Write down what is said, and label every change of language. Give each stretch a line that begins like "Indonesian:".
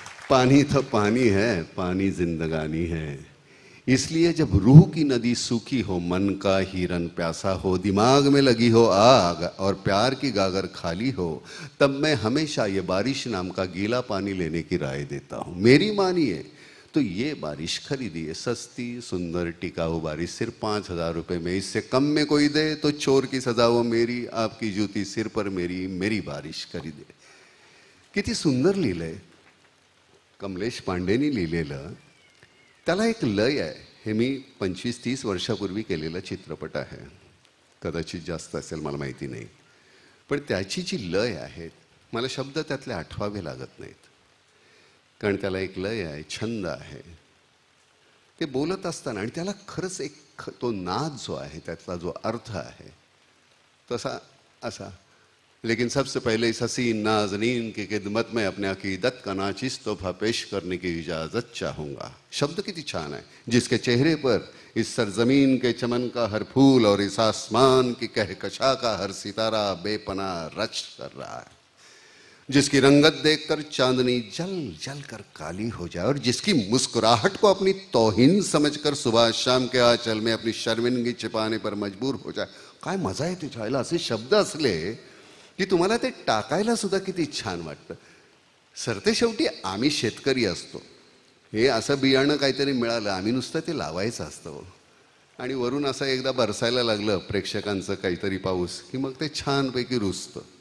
Hindi: पानी तो पानी है, पानी जिंदगानी है. इसलिए जब रूह की नदी सूखी हो, मन का हिरन प्यासा हो, दिमाग में लगी हो आग और प्यार की गागर खाली हो, तब मैं हमेशा ये बारिश नाम का गीला पानी लेने की राय देता हूँ. मेरी मानिए तो ये बारिश खरीदिए, सस्ती सुंदर टिकाऊ बारिश, सिर्फ 5,000 रुपये में. इससे कम में कोई दे तो चोर की सजा वो मेरी, आपकी जूती सिर पर मेरी, मेरी बारिश खरीदे.
Marathi: किती सुंदर लिहिलंय कमलेश पांडेनी लिहिलेलं. त्याला एक लय आहे. हे मी 25-30 वर्षापूर्वी केलेला चित्रपट आहे, कदाचित जास्त असेल, मला माहिती नाही. पण त्याची जी लय आहे, मला शब्द त्यातले आठवावे लागत नाहीत, कारण त्याला एक लय आहे, छंद आहे. ते बोलत असताना, आणि त्याला खरंच एक तो नाद जो आहे, त्यातला जो अर्थ आहे तसा असा.
Hindi: लेकिन सबसे पहले इस हसीन नाजनीन की खिदमत में अपने अकीदत का नाचिस तोहफा पेश करने की इजाज़त चाहूँगा.
Marathi: शब्द किती छान आहे.
Hindi: जिसके चेहरे पर इस सरजमीन के चमन का हर फूल और इस आसमान की कहकशा का हर सितारा बेपनाह रच कर रहा है, जिसकी रंगत देखकर चांदनी जल जल कर काली हो जाए, और जिसकी मुस्कुराहट को अपनी तौहीन समझकर सुबह शाम के आंचल में अपनी शर्मिंदगी छिपाने पर मजबूर हो जाए.
Marathi: काय मजा आहे तिच्याला. असे शब्द असले की तुम्हाला ते टाकायला सुद्धा किती छान वाटतं. सरतेशेवटी आम्ही शेतकरी असतो. हे असं बियाणं काहीतरी मिळालं, आम्ही नुसतं ते लावायचं असतं, आणि वरून असं एकदा बरसायला लागलं प्रेक्षकांचं काहीतरी पाऊस, की मग ते छानपैकी रुजतं.